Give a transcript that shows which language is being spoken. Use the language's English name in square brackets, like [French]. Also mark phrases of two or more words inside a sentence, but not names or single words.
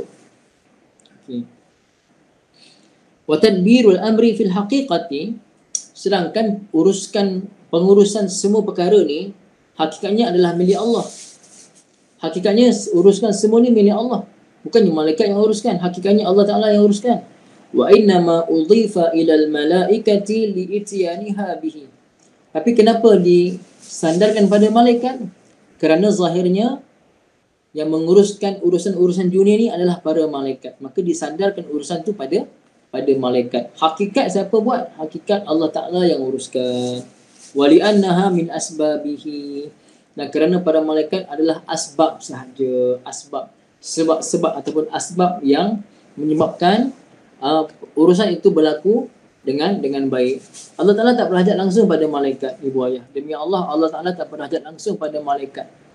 [English] Okay. [Arabic] Wa tadbirul amri fil haqiqati, [Malay] sedangkan pengurusan semua perkara ni hakikatnya adalah milik Allah. Hakikatnya uruskan semua ni milik Allah. Bukannya malaikat yang uruskan, hakikatnya Allah Ta'ala yang uruskan. [Arabic] Wa innama udhifa ilal malaikati li'itiyaniha bihi. [Malay] Tapi kenapa disandarkan pada malaikat? Kerana zahirnya yang menguruskan urusan-urusan dunia ni adalah para malaikat. Maka disandarkan urusan tu pada malaikat. Hakikat siapa buat? Hakikat Allah Ta'ala yang uruskan. [Arabic] Wa li'annaha min asbabihi. [Malay] Dan kerana para malaikat adalah asbab sahaja. Sebab ataupun asbab yang menyebabkan urusan itu berlaku dengan baik. Allah Ta'ala tak berhajat langsung pada malaikat, ibu ayah. Demi Allah, Allah Ta'ala tak berhajat langsung pada malaikat.